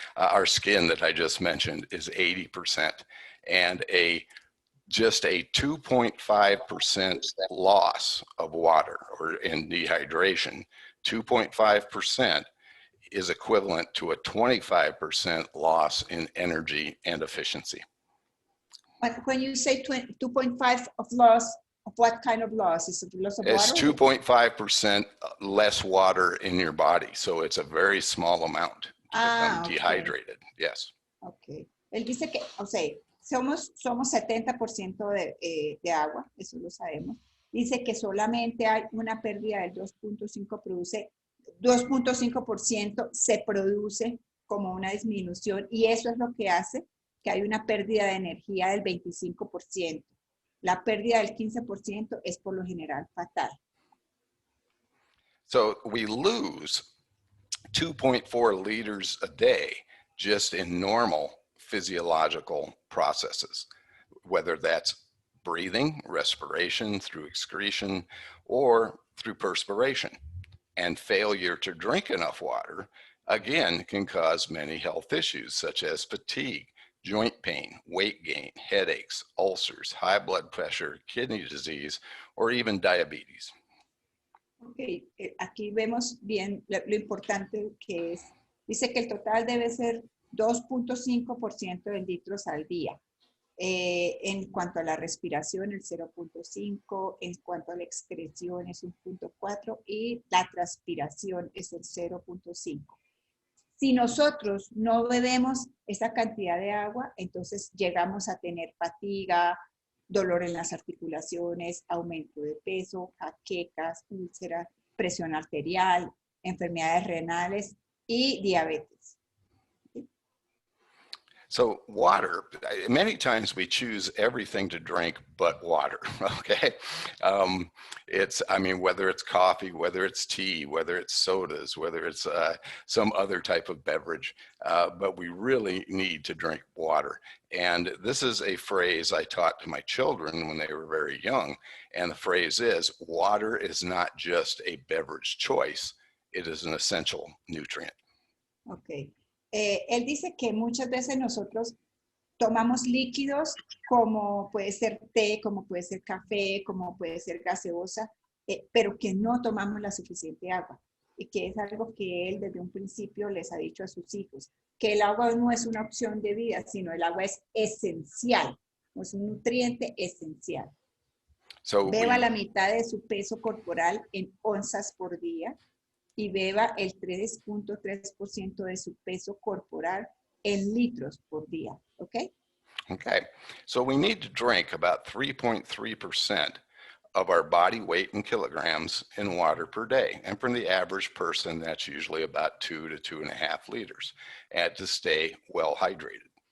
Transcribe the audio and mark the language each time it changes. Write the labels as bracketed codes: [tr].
[en] Our skin that I just mentioned is 80%. And just a 2.5% loss of water or in dehydration, 2.5% is equivalent to a 25% loss in energy and efficiency. When you say 2.5 of loss, of what kind of loss? Is it loss of water? It's 2.5% less water in your body. So it's a very small amount to become dehydrated. Yes. Okay. [es] Él dice que, o sea, somos 70% de agua, eso lo sabemos. Dice que solamente hay una pérdida del 2.5% se produce como una disminución, y eso es lo que hace que hay una pérdida de energía del 25%. La pérdida del 15% es por lo general fatal. [en] So we lose 2.4 liters a day just in normal physiological processes, whether that's breathing, respiration, through excretion, or through perspiration. And failure to drink enough water, again, can cause many health issues such as fatigue, joint pain, weight gain, headaches, ulcers, high blood pressure, kidney disease, or even diabetes. [es] Ok, aquí vemos bien lo importante que es. Dice que el total debe ser 2.5% de litros al día. En cuanto a la respiración, el 0.5, en cuanto a la excreción es 1.4 y la transpiración es el 0.5. Si nosotros no bebemos esa cantidad de agua, entonces llegamos a tener fatiga, dolor en las articulaciones, aumento de peso, jaquecas, úlceras, presión arterial, enfermedades renales y diabetes. [en] So water, many times we choose everything to drink but water, okay? I mean, whether it's coffee, whether it's tea, whether it's sodas, whether it's some other type of beverage, but we really need to drink water. And this is a phrase I taught to my children when they were very young. And the phrase is, water is not just a beverage choice, it is an essential nutrient. Okay. [es] Él dice que muchas veces nosotros tomamos líquidos como puede ser té, como puede ser café, como puede ser gaseosa, pero que no tomamos la suficiente agua. Y que es algo que él desde un principio les ha dicho a sus hijos, que el agua no es una opción de vida, sino el agua es esencial, es un nutriente esencial. Beba la mitad de su peso corporal en onzas por día y beba el 3.3% de su peso corporal en litros por día, ¿ok? [en] Okay, so we need to drink about 3.3% of our body weight in kilograms in water per day. And for the average person, that's usually about 2 to 2.5 liters, and to stay well hydrated.